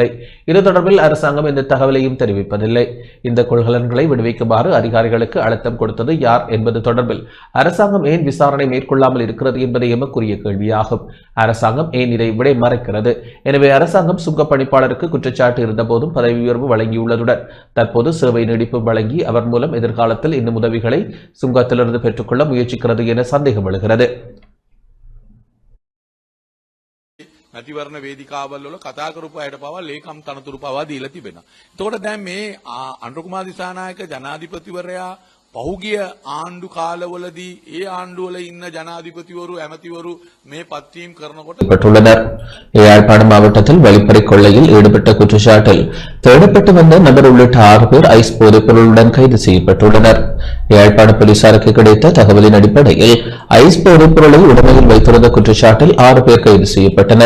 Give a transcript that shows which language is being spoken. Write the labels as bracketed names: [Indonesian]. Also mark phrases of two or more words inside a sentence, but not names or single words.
[Tamil] இது தொடர்பில் அரசாங்கம் எந்த தகவலையும் தெரிவிப்பதில்லை. இந்த கொள்கலன்களை விடுவிக்குமாறு அதிகாரிகளுக்கு அழுத்தம் கொடுத்தது யார் என்பது தொடர்பில் அரசாங்கம் ஏன் விசாரணை மேற்கொள்ளாமல் இருக்கிறது என்பதை எமக்குரிய கேள்வியாகும். அரசாங்கம் ஏன் இதை விடை மறைக்கிறது? எனவே அரசாங்கம் சுங்க பணிப்பாளருக்கு குற்றச்சாட்டு இருந்த போதும் பதவி உயர்வு வழங்கியுள்ளதுடன் தற்போது சேவை நீடிப்பு வழங்கி அவர் மூலம் எதிர்காலத்தில் இன்னும் உதவிகளை சுங்கத்திலிருந்து பெற்றுக்கொள்ள முயற்சிக்கிறது என சந்தேகம் எழுகிறது. [Sinhala] මැතිවරණ වේදිකාවල් වල කතා කරපු අයට පවා ලේකම් තනතුරු පවා දීලා තිබෙනවා. එතකොට දැන් මේ අනුර කුමාර දිසානායක ජනාධිපතිවරයා පහුගිය ආණ්ඩු කාලවලදී ඒ ආණ්ඩුවල ඉන්න ජනාධිපතිවරු ඇමතිවරු මේ පත්වීම් කරනකොට [Tamil] யாழ்ப்பாணம் மாவட்டத்தில் வழிப்பறி கொள்ளையில் ஈடுபட்ட குற்றச்சாட்டில் தேடப்பட்டு வந்த நபர் உள்ளிட்ட 6 பேர் ஐஸ் போதைப் பொருளுடன் கைது செய்யப்பட்டுள்ளனர். யாழ்ப்பாண போலீசாருக்கு கிடைத்த தகவலின் அடிப்படையில் ஐஸ் போதைப் பொருளை உடமையில் வைத்திருந்த குற்றச்சாட்டில் 6 பேர் கைது செய்யப்பட்டனர்.